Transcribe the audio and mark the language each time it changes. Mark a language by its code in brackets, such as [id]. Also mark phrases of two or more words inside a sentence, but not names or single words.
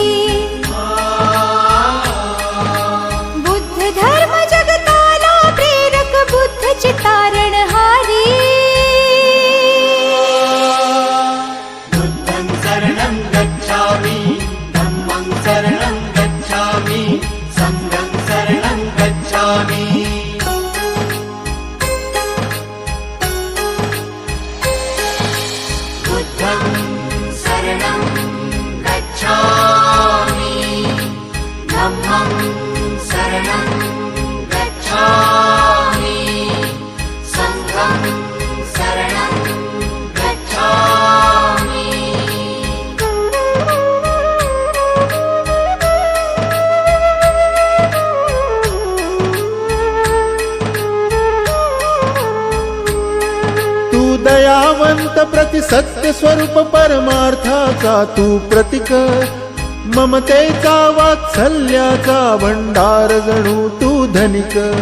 [mr] बुद्ध धर्म जगताला प्रेरक बुद्ध चितारणहारी [pi] बुद्धं शरणं गच्छामि धम्मं शरणं गच्छामि संघं शरणं गच्छामि बुद्धं शरणं गच्छामि धम्मं शरणं गच्छामि संघं शरणं गच्छामि [mr] दयावंत प्रति सत्य स्वरूप परमार्थाचा तू प्रतीक ममतेचा वात्सल्याचा भंडार जणू तू धनिक